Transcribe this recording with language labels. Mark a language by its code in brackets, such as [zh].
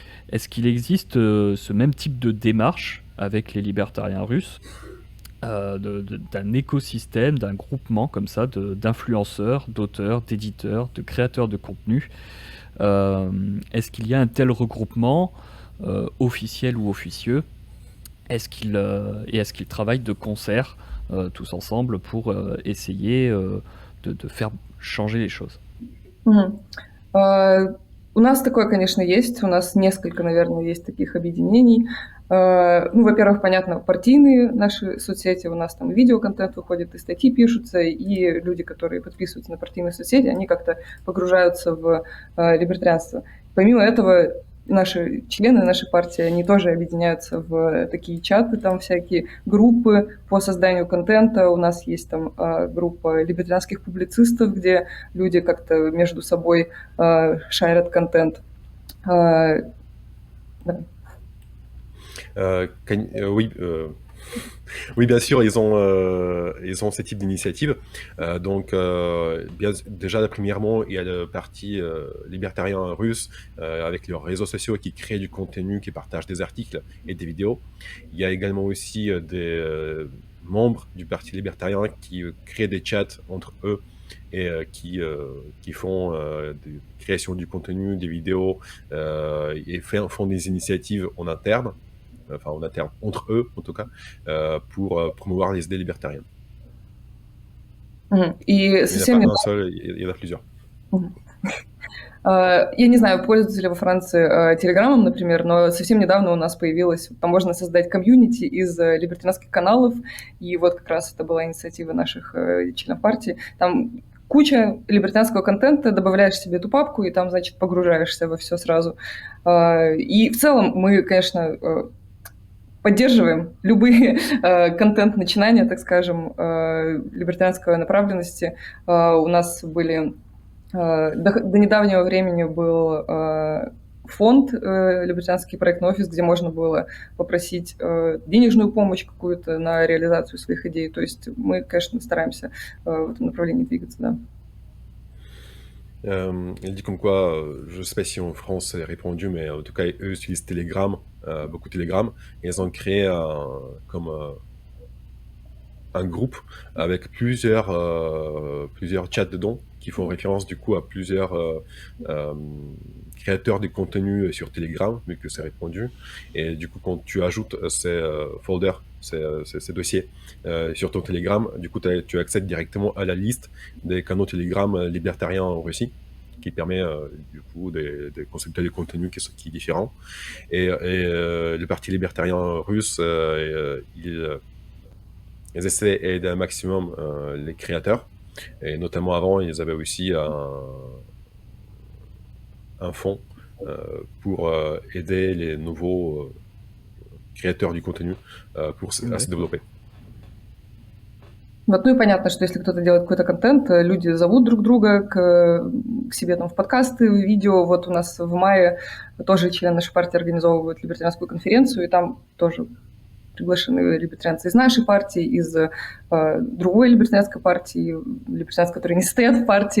[fr] Est-ce qu'il existe ce même type de démarche avec les libertariens russes, d'un écosystème, d'un groupement comme ça, d'influenceurs, d'auteurs, d'éditeurs, de créateurs de contenu? Est-ce qu'il y a un tel regroupement, officiel ou officieux? Est-ce qu'ils travaillent de concert tous ensemble pour essayer de faire changer les choses? [ru] У нас такое, конечно, есть. У нас несколько, наверное, есть таких объединений. Во-первых, понятно, партийные наши соцсети, у нас там видеоконтент выходит, и статьи пишутся, и люди, которые подписываются на партийные соцсети, они как-то погружаются в либертарианство. Помимо этого, наши члены нашей партии, они тоже объединяются в такие чаты, там всякие группы по созданию контента. У нас есть там группа либертарианских публицистов, где люди как-то между собой шарят контент. Да. [fr] Oui, oui, bien sûr, ils ont ce type d'initiative. Donc, déjà, premièrement, il y a le parti libertarien russe avec leurs réseaux sociaux qui créent du contenu, qui partagent des articles et des vidéos. Il y a également aussi des membres du parti libertarien qui créent des chats entre eux et qui font des créations du contenu, des vidéos et font des initiatives en interne, enfin en interne, entre eux en tout cas, pour promouvoir les idées libertariennes. [ru] И [fr] Il n'y en a [ru] совсем [fr] pas [ru] недавно, [fr] un seul, il y en a plusieurs. [ru] я не знаю, пользуются ли во Франции Телеграмом, например, но совсем недавно у нас появилось, там можно создать комьюнити из либертарианских каналов, и вот как раз это была инициатива наших членов партии. Там куча либертарианского контента, добавляешь себе эту папку, и там, значит, погружаешься во все сразу. И в целом мы, конечно, поддерживаем любые контент-начинания, так скажем, либертарианской направленности. У нас были... До недавнего времени был фонд «Либертарианский проектный офис», где можно было попросить денежную помощь какую-то на реализацию своих идей. То есть мы, конечно, стараемся в этом направлении двигаться, да. [fr] Elle dit comme quoi, je ne sais pas si en France ça est répandu, mais en tout cas, eux utilisent Telegram, beaucoup Telegram, et ils ont créé comme un groupe avec plusieurs chats dedans qui font référence du coup à plusieurs créateurs de contenu sur Telegram, vu que c'est répandu. Et du coup, quand tu ajoutes ces folders, ces dossiers sur ton Telegram, du coup, tu accèdes directement à la liste des canaux Telegram libertariens en Russie, qui permet du coup de consulter les contenus qui est différent. Et le parti libertarien russe, ils essaient d'aider un maximum les créateurs. Et notamment avant, ils avaient aussi un fonds pour aider les nouveaux créateurs du contenu à se développer. [ru] Вот, ну и понятно, что если кто-то делает какой-то контент, люди зовут друг друга к себе там в подкасты, в видео. Вот у нас в мае тоже члены нашей партии организовывают либертарианскую конференцию, и там тоже приглашены либертарианцы из нашей партии, из другой либертарианской партии, либертарианцы, которые не состоят в партии.